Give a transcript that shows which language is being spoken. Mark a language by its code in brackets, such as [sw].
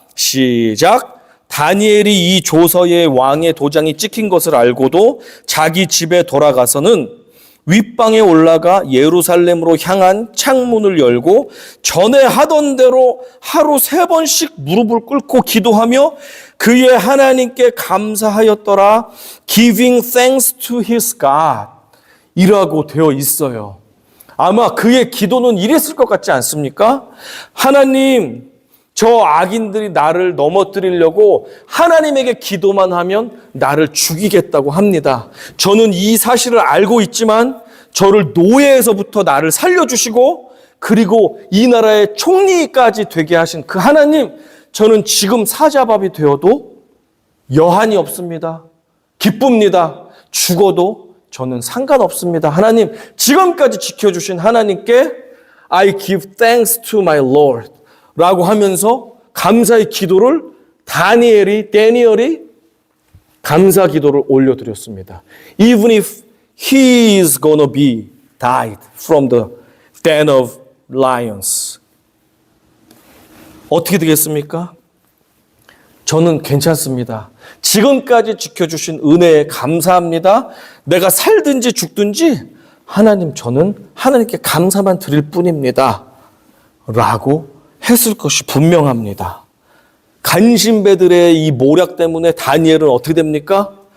[ko] 시작. 다니엘이 이 조서에 왕의 도장이 찍힌 것을 알고도 자기 집에 돌아가서는 윗방에 올라가 예루살렘으로 향한 창문을 열고 전에 하던 대로 하루 3번씩 무릎을 꿇고 기도하며 그의 하나님께 감사하였더라. [en] Giving thanks to his God [ko] 이라고 되어 있어요. 아마 그의 기도는 이랬을 것 같지 않습니까? 하나님, 저 악인들이 나를 넘어뜨리려고 하나님에게 기도만 하면 나를 죽이겠다고 합니다. 저는 이 사실을 알고 있지만 저를 노예에서부터 나를 살려주시고 그리고 이 나라의 총리까지 되게 하신 그 하나님, 저는 지금 사자밥이 되어도 여한이 없습니다. 기쁩니다. 죽어도 저는 상관없습니다. 하나님, 지금까지 지켜주신 하나님께 [en] I give thanks to my Lord [ko] 라고 하면서 감사의 기도를 다니엘이 감사 기도를 올려드렸습니다. [en] Even if he is gonna be died from the den of lions. [ko] 어떻게 되겠습니까? 저는 괜찮습니다. 지금까지 지켜주신 은혜에 감사합니다. 내가 살든지 죽든지 하나님, 저는 하나님께 감사만 드릴 뿐입니다. 라고 했을 것이 분명합니다. 간신배들의 이 모략 때문에 다니엘은 어떻게 됩니까?